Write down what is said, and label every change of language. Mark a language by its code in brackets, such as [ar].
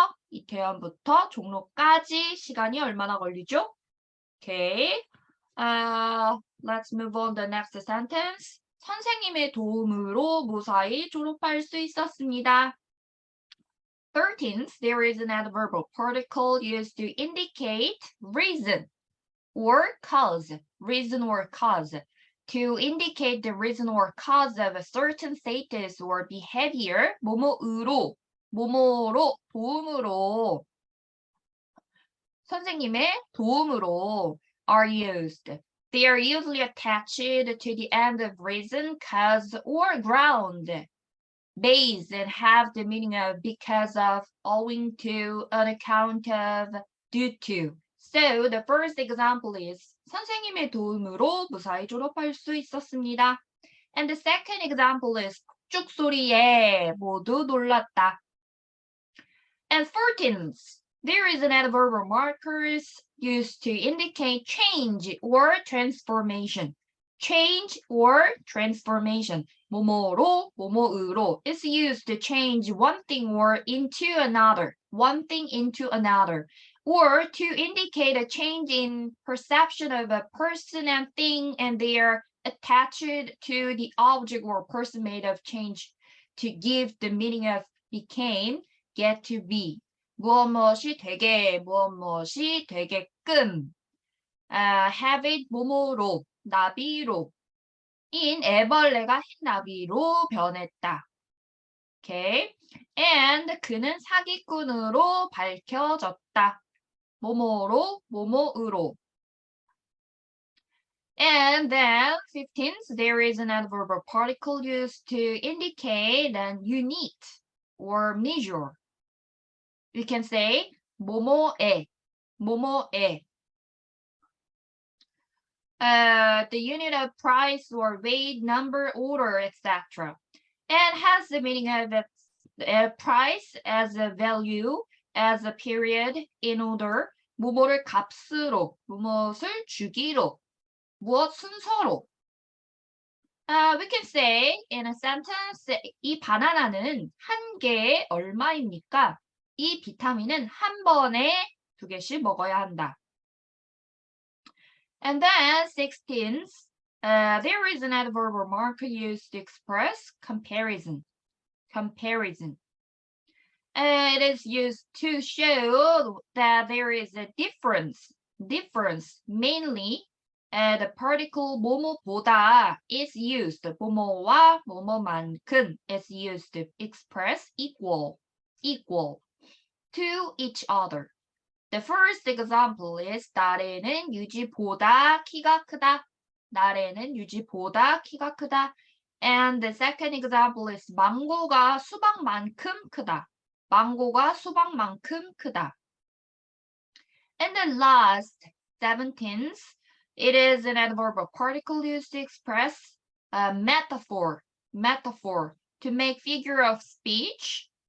[ko] 이태원부터 종로까지 시간이 얼마나 걸리죠? [en] Okay. Let's move on to the next sentence. [ko] 선생님의 도움으로 무사히 졸업할 수 있었습니다. [en] 13th, there is an adverbial particle used to indicate reason or cause. Reason or cause. To indicate the reason or cause of a certain status or behavior, [ko] 뭐뭐로, 도움으로, 선생님의 도움으로 [en] are used. They are usually attached to the end of reason, cause, or ground, base, and have the meaning of because of, owing to, on account of, due to. So the first example is [ko] 선생님의 도움으로 무사히 졸업할 수 있었습니다. [en] And the second example is [ko] 폭죽 소리에 모두 놀랐다. [en] And 14th, there is an adverb or markers used to indicate change or transformation. Change or transformation. [ko] 뭐뭐로, 뭐뭐으로 [en] is used to change one thing or into another. One thing into another. Or to indicate a change in perception of a person and thing, and they are attached to the object or person made of change to give the meaning of became, get to be. [ko] 무엇무엇이 되게, 무엇무엇이 되게끔. [en] Have it [ko] 뭐뭐로, 나비로. [en] in [ko] 애벌레가 흰나비로 변했다. [en] Okay. And [ko] 그는 사기꾼으로 밝혀졌다. 뭐뭐로, 뭐뭐으로. [en] And then 15th, there is an adverbial particle used to indicate an unit or measure. We can say [ko] 뭐뭐에, 뭐뭐에. [en] The unit of price or weight, number, order, etc. And has the meaning of a price as a value, as a period, in order, [ko] 뭐뭐를 값으로, 무엇을 주기로, 무엇 순서로. [en] We can say in a sentence, [ko] 이 바나나는 한 개에 얼마입니까? 이 비타민은 한 번에 2개씩 먹어야 한다. [en] And then 16th, there is an adverb or marker used to express comparison. Comparison. It is used to show that there is a difference. Difference, mainly the particle 뭐뭐보다 is used. [ko] 뭐뭐와 뭐뭐만큼 [en] is used to express equal to each other. The first example is [ko] 나래는 유지보다 키가 크다. 나래는 유지보다 키가 크다. [en] And the second example is [ko] 망고가 수박만큼 크다. 망고가 수박만큼 크다. [en] And the last, 17th, it is an adverbial particle used to express a metaphor, to make figure of speech.